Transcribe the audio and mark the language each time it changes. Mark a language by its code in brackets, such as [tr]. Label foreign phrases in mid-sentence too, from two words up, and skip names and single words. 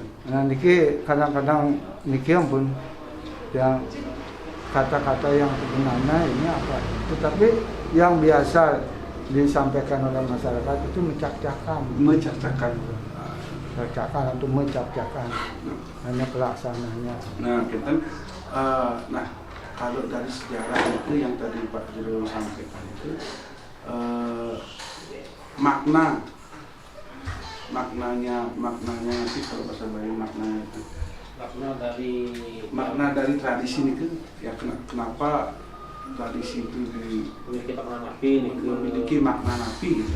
[id] Nah, niki kadang-kadang [ban] niki ampun [id] yang kata-kata yang sebenarnya ini apa? Tetapi yang biasa disampaikan oleh masyarakat itu mencak-cakan atau mencak-cakan. Hanya pelaksanaannya. Nah, kita kalau dari sejarah itu yang tadi Pak Jero sampaikan itu maknanya nanti kalau bahasa Bali maknanya itu makna dari tradisi itu ya kenapa tradisi itu memiliki makna nabi gitu.